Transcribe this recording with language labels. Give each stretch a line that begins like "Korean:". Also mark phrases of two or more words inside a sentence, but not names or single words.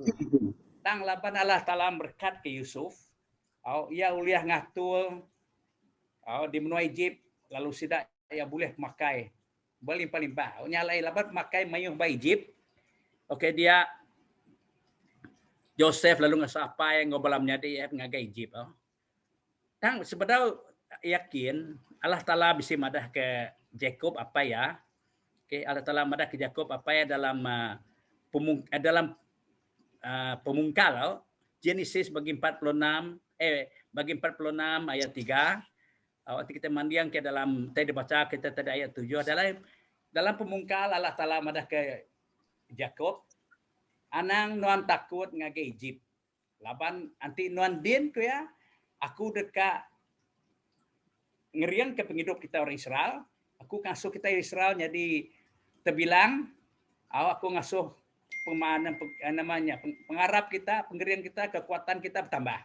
Iban: Tang laban Allah Taala berkat ke Yusuf. Ia uliah ngatul di benua Egypt lalu sidak ia boleh makai berlimpah-limpah. Nyalai laban makai mayuh ba Egypt. Okey dia Joseph lalu ngasapa yang ngobalamnya dia ngagai Egypt. Tang sebenarnya yakin Allah Taala bisa madah ke Jacob apa ya? Okay, Allah Taala madah ke Jacob apa ya dalam pemungkal Genesis bagi 46 bagi 46 ayat 3. Waktu kita mandiang ke dalam tadi baca kita tadi ayat 7 adalah dalam pemungkal Allah Taala madah ke Jacob anang nuan takut ngage Egypt. Laban anti nuan din tu ya aku dekat ngeriang ke penghidup kita orang Israel. Aku ngasuh kita Israel jadi terbilang aku ngasuh pengarap kita, penggerian kita, kekuatan kita bertambah.